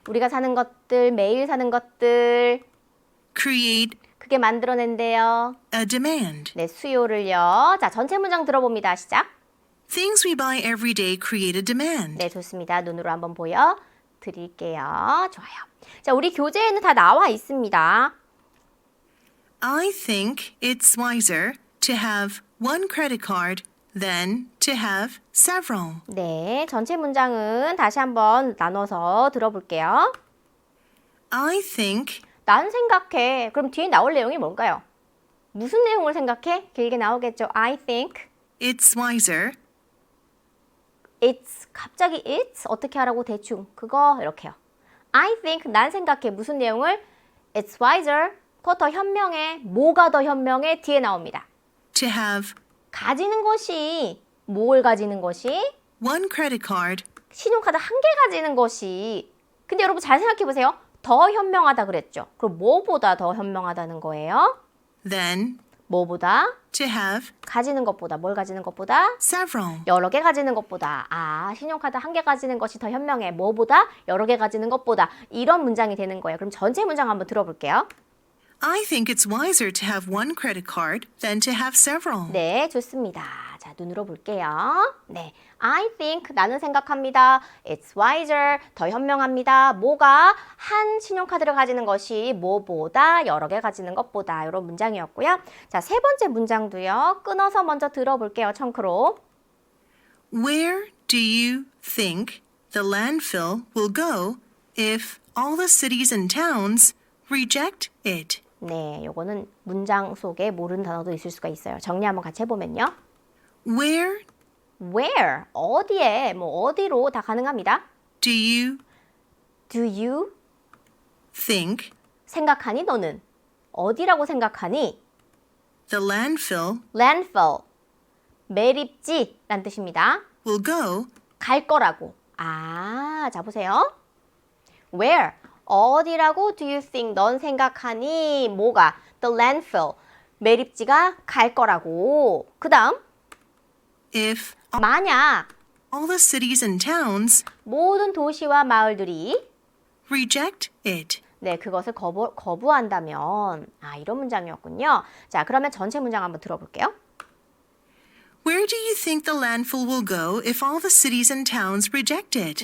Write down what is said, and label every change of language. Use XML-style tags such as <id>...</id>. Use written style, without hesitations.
<ko>우리가 사는 것들 매일 사는 것들</ko> <en>create</en> <ko>그게 만들어낸대요.</ko> <en>a demand.</en> <ko>네, 수요를요. 자, 전체 문장 들어봅니다. 시작.</ko> <en>Things we buy every day create a demand.</en> <ko>네, 좋습니다. 눈으로 한번 보여 드릴게요. 좋아요. 자, 우리 교재에는 다 나와 있습니다.</ko> <en>I think it's wiser to have one credit card than to have several.</en> <ko>네, 전체 문장은 다시 한번 나눠서 들어볼게요.</ko> <en>I think</en> <ko>난 생각해. 그럼 뒤에 나올 내용이 뭔가요? 무슨 내용을 생각해? 길게 나오겠죠. I think</ko> <en>it's wiser</en> <ko>it's 갑자기 it's 어떻게 하라고 대충 그거 이렇게요. I think 난 생각해 무슨 내용을 it's wiser 그거 더 현명해 뭐가 더 현명해 뒤에 나옵니다.</ko> <en>to have</en> <ko>가지는 것이 뭘 가지는 것이</ko> <en>one credit card</en> <ko>신용카드 한 개 가지는 것이 근데 여러분 잘 생각해 보세요. 더 현명하다 그랬죠. 그럼 뭐보다 더 현명하다는 거예요?</ko> <en>than</en> <ko>뭐보다</ko> <en>to have</en> <ko>가지는 것보다 뭘 가지는 것보다</ko> <en>several.</en> <ko>여러 개 가지는 것보다 신용카드 한 개 가지는 것이 더 현명해 뭐보다 여러 개 가지는 것보다 이런 문장이 되는 거예요. 그럼 전체 문장 한번 들어볼게요.</ko> <en>I think it's wiser to have one credit card than to have several.</en> <ko>네, 좋습니다. 자, 눈으로 볼게요. 네, I think 나는 생각합니다. It's wiser 더 현명합니다. 뭐가 한 신용카드를 가지는 것이 뭐보다 여러 개 가지는 것보다 이런 문장이었고요. 자, 세 번째 문장도요. 끊어서 먼저 들어볼게요. 청크로.</ko> <en>Where do you think the landfill will go if all the cities and towns reject it?</en> <ko>네, 요거는 문장 속에 모르는 단어도 있을 수가 있어요. 정리 한번 같이 해보면요.</ko> <en>Where</en> <ko>Where, 어디에, 뭐 어디로 다 가능합니다.</ko> <en>do you Do you think</en> <ko>생각하니 너는? 어디라고 생각하니?</ko> <en>the landfill</en> <ko>Landfill, 매립지란 뜻입니다.</ko> <en>will go</en> <ko>갈 거라고. 자 보세요. Where, 어디라고 do you think, 넌 생각하니? 뭐가? The landfill, 매립지가 갈 거라고. 그 다음,</ko> <en>if</en> <ko>만약</ko> <en>all the cities and towns</en> <ko>모든 도시와 마을들이</ko> <en>reject it?</en> <ko>네, 그것을 거부한다면 이런 문장이었군요. 자, 그러면 전체 문장 한번 들어볼게요.</ko> <en>Where do you think the landfill will go if all the cities and towns reject it?</en>